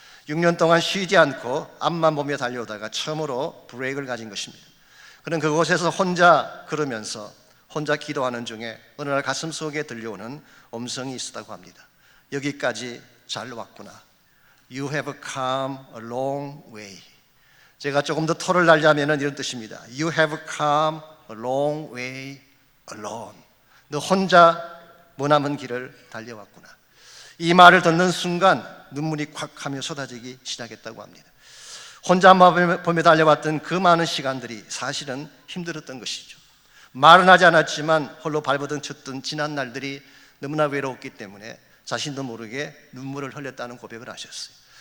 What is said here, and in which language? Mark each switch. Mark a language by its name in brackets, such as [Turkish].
[Korean] 6년 동안 쉬지 않고 앞만 보며 달려오다가 처음으로 브레이크를 가진 것입니다. 그는 그곳에서 혼자 걸으면서 혼자 기도하는 중에 어느 날 가슴속에 들려오는 음성이 있었다고 합니다. 여기까지 잘 왔구나. [English] You have come a long way. [Korean] 제가 조금 더 토를 달자면 이런 뜻입니다. [English] You have come a long way alone. [Korean] 너 혼자 머나먼 길을 달려왔구나. 이 말을 듣는 순간 눈물이 콱 하며 쏟아지기 시작했다고 합니다. 혼자만 보며 달려왔던 그 많은 시간들이 사실은 힘들었던 것이죠. 말은 하지 않았지만 홀로 발버둥 쳤던 지난 날들이 너무나 외로웠기 때문에 자신도 모르게 눈물을 흘렸다는 고백을 하셨어요.